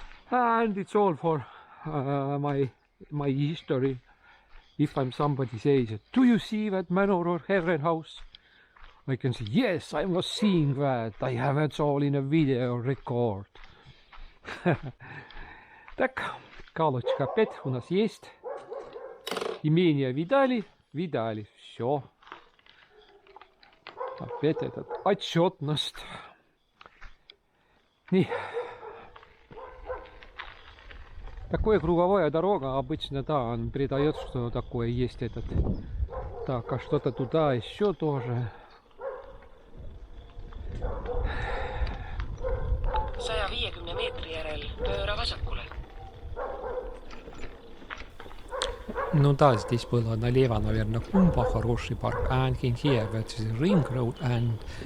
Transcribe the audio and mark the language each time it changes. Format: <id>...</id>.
<en>And it's all for my history. If I'm somebody says, do you see that manor or herrenhaus? I can say, yes, I was seeing that. I have it all in a video record.</en> <ru>Так, галочка опять у нас есть. Имение видали? Видали. Все. Опять этот отчетность. И такое круговая дорога обычно, да, он передает, что такое есть этот. Так, а что-то туда еще тоже.</ru> <et>150 meetri järel pööra vasakule.</et> <ru>Ну да, здесь было налево, наверное, Kumba, хороший парк.</ru> <en>And in here, that's the ring road and...</en>